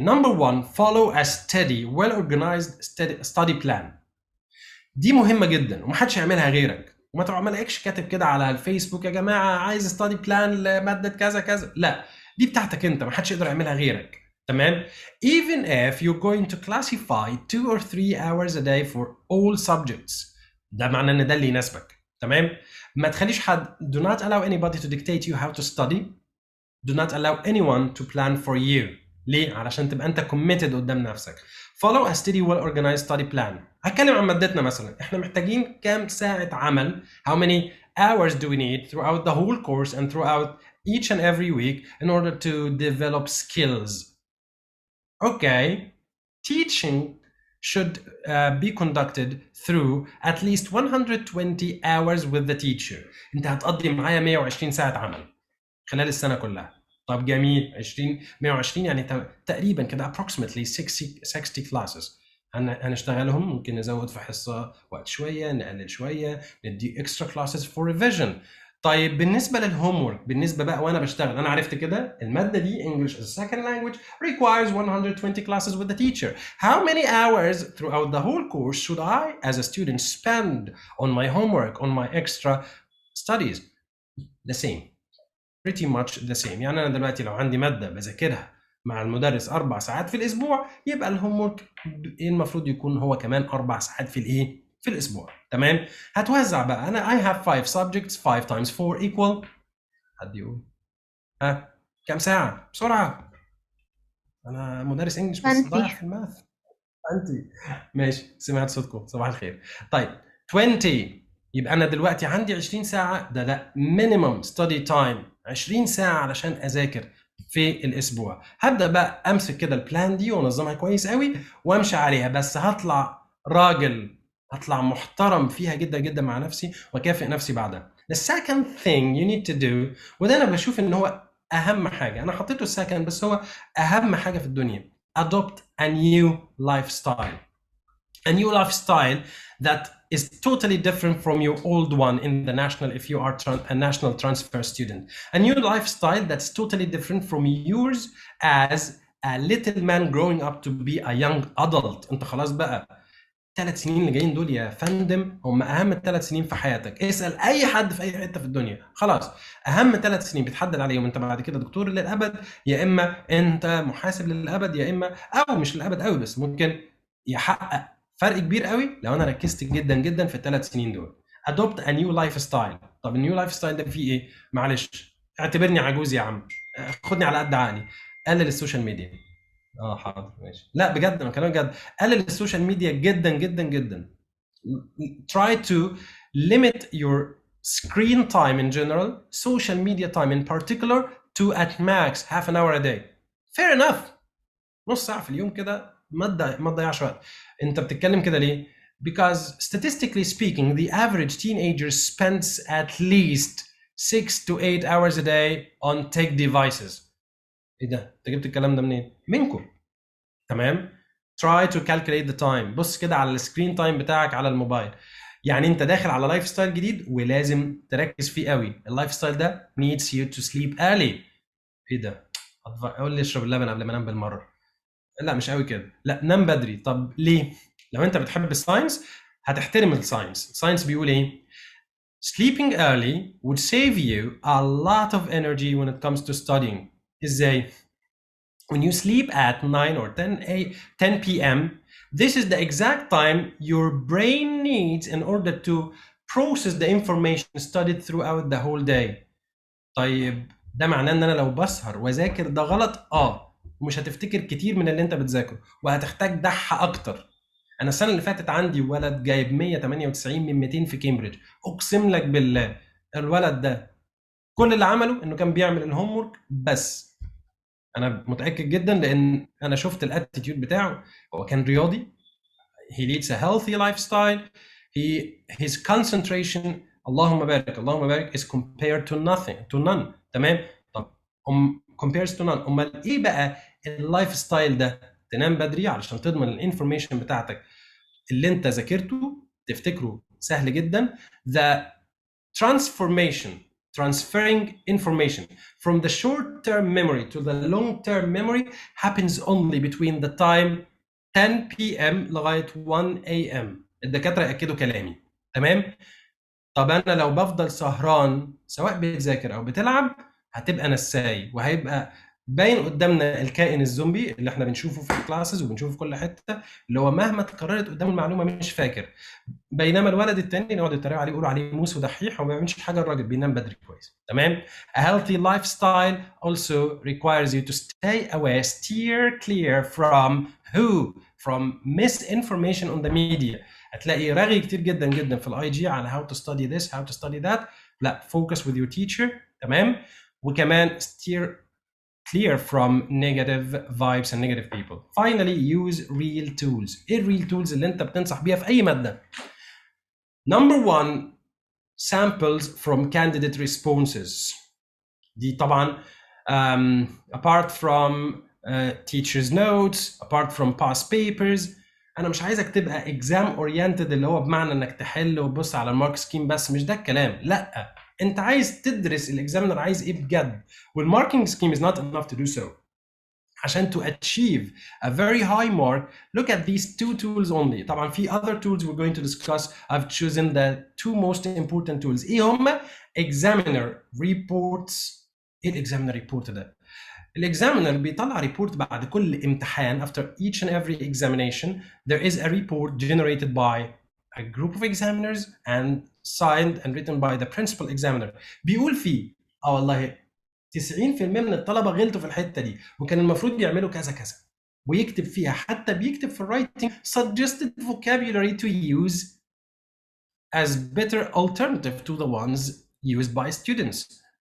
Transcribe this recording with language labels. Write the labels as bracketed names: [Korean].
[English] Number 1 follow a steady well organized study plan. [Arabic] دي مهمه جدا ومحدش يعملها غيرك. وما تعملكش كاتب كده على الفيسبوك يا جماعه عايز [English] study plan [Arabic] لماده كذا كذا. لا دي بتاعتك انت محدش يقدر يعملها غيرك. [English] تمام؟ even if you're going to classify 2 or 3 hours a day for all subjects [Arabic] ده معناه ان ده اللي يناسبك. تمام؟ ما تخليش حد [English] do not allow anybody to dictate you how to study. do not allow anyone to plan for you. [Arabic] ليه؟ علشان تبقى انت committed قدام نفسك. [English] follow a steady well organized study plan. [Arabic] هتكلم عن مادتنا مثلا. احنا محتاجين كام ساعة عمل. [English] how many hours do we need throughout the whole course and throughout each and every week in order to develop skills. Okay. Teaching should be conducted through at least 120 hours with the teacher. [Arabic] انت هتقضي معايا 120 ساعة عمل خلال السنة كلها. طب جميل. 120 يعني تقريبا كده [English] approximately 60 classes [Arabic] هنشتغلهم. ممكن نزود في حصة وقت شوية نقلل شوية ندي [English] extra classes for revision. [Arabic] طيب بالنسبة للهومورك بالنسبة بقى وانا بشتغل انا عرفت كده المادة دي [English] English as a second language requires 120 classes with the teacher. [Arabic] How many hours throughout the whole course should I as a student spend on my homework on my extra studies? The same. Pretty much the same. يعني انا دلوقتي لو عندي مادة بذاكرها مع المدرس 4 ساعات في الاسبوع يبقى الهومورك المفروض يكون هو كمان 4 ساعات في الايه؟ في الاسبوع. تمام؟ هتوزع بقى. [English] انا I have 5 subjects 5 times 4 equal [Arabic] حد يقول كام ساعة؟ بسرعة. انا مدرس انجلش بس ضايع في الماث. انت ماشي سمعت صوتكم. صباح الخير. طيب 20 يبقى انا دلوقتي عندي 20 ساعة. ده [English] minimum study time [Arabic] 20 ساعة علشان اذاكر في الاسبوع. هبدأ بقى امسك كده البلان دي وانظمها كويس قوي وامشي عليها. بس هطلع راجل هطلع محترم فيها جدا جدا مع نفسي واكافئ نفسي بعدها. [English] The second thing you need to do، [Arabic] وده انا بشوف ان هو اهم حاجه، انا حطيته السكند بس هو اهم حاجه في الدنيا. [English] adopt a new lifestyle. A new lifestyle that is totally different from your old one in the national, if you are a national transfer student. A new lifestyle that's totally different from yours as a little man growing up to be a young adult. [Arabic] انت خلاص بقى 3 سنين اللي جايين دول يا فندم هم اهم 3 سنين في حياتك. اسال اي حد في اي حته في الدنيا، خلاص اهم 3 سنين بتحدد عليهم انت بعد كده دكتور للابد، يا اما انت محاسب للابد، يا اما او مش للابد قوي بس ممكن يحقق فرق كبير قوي لو انا ركزت جدا جدا في ال3 سنين دول. [English] adopt a new lifestyle. [Arabic] طب النيو لايف ستايل ده فيه ايه؟ معلش اعتبرني عجوز يا عم، خدني على قد عقلي. قلل السوشيال ميديا. حاضر ماشي. لا بجد انا كلام بجد، قلل السوشيال ميديا جدا جدا جدا. [English] try to limit your screen time in general, social media time in particular, to at max half an hour a day. fair enough. [Arabic] نص ساعة في اليوم كده ما تضيعش وقت. انت بتتكلم كده ليه؟ [English] Because statistically speaking, the average teenager spends at least 6 to 8 hours a day on tech devices. [Arabic] ايه ده؟ انت جبت الكلام ده منين؟ منكم. [English] تمام؟ try to calculate the time. [Arabic] بص كده على السكرين تايم بتاعك على الموبايل. يعني انت داخل على لايف ستايل جديد ولازم تركز فيه قوي. [English] اللايف ستايل ده needs you to sleep early. [Arabic] ايه ده؟ قول لي اشرب اللبن قبل ما انام بالمره. لا مش قوي كده، لا نام بدري. طب ليه؟ لو انت بتحب الساينس هتحترم الساينس. الساينس بيقول ايه؟ [English] sleeping early would save you a lot of energy when it comes to studying. ازاي؟ when you sleep at 9 or 10 p.m., this is the exact time your brain needs in order to process the information studied throughout the whole day. [Arabic] طيب ده معناه ان انا لو بسهر واذاكر ده غلط؟ ومش هتفتكر كتير من اللي انت بتذاكره وهتحتاج دحة اكتر. انا السنه اللي فاتت عندي ولد جايب 198 من 200 في كامبريدج، اقسم لك بالله الولد ده كل اللي عمله انه كان بيعمل الهوم ورك بس. انا متاكد جدا لان انا شفت الاتيتيود بتاعه. هو كان رياضي. [English] he leads a healthy lifestyle. his concentration [Arabic] اللهم بارك اللهم بارك [English] is compared to nothing to none. [Arabic] تمام. [English] طب compares to none. [Arabic] امال ايه بقى اللايف ستايل ده؟ تنام بدري علشان تضمن الانفورميشن بتاعتك اللي انت ذاكرته تفتكره سهل جدا. [English] the transferring information from the short-term memory to the long-term memory happens only between the time 10 p.m. [Arabic] لغاية 1 a.m. الدكاترة يأكدوا كلامي. تمام؟ طب أنا لو بفضل سهران سواء بتذاكر أو بتلعب هتبقى نساي وهيبقى باين قدامنا الكائن الزومبي اللي احنا بنشوفه في الكلاسز وبنشوفه في كل حتة، اللي هو مهما اتكررت قدام المعلومة مش فاكر. بينما الولد التاني يقعدوا يتريقوا عليه يقولوا عليه موس ودحيح وما بيعملش حاجه، الراجل بينام بدري كويس. تمام. [English] A healthy lifestyle also requires you to stay away, steer clear from from misinformation on the media. [Arabic] هتلاقي رغي كتير جدا جدا في الاي جي على [English] how to study this how to study that. لا focus with your teacher. [Arabic] تمام. [English] وكمان steer clear from negative vibes and negative people. Finally, use real tools. [Arabic] ايه الريل tools اللي انت بتنصح بيها في اي ماده؟ [English] Number one, samples from candidate responses. دي طبعا apart from teacher's notes, apart from past papers. [Arabic] انا مش عايزك تبقى [English] exam oriented [Arabic] اللي هو بمعنى انك تحل وتبص على المارك سكيم بس، مش ده الكلام. لا، انت عايز تدرس الاكزامينر عايز ايه بجد، والماركينج سكيم [English] is not enough to do so. عشان to achieve a very high mark, look at these two tools only. طبعا في other tools we're going to discuss. I've chosen the two most important tools. [Arabic] ايه هما؟ [English] examiner reports. [Arabic] ايه الاكزامينر ريبورت ده؟ الاكزامينر بيطلع ريبورت بعد كل امتحان. [English] After each and every examination there is a report generated by a group of examiners and signed and written by the principal examiner. [Arabic] بيقول فيه والله 90% من الطلبه غلطوا في الحته دي وكان المفروض يعملوا كذا كذا، ويكتب فيها، حتى بيكتب في الرايتنج [English] suggested vocabulary to use as better alternative to the ones used by students.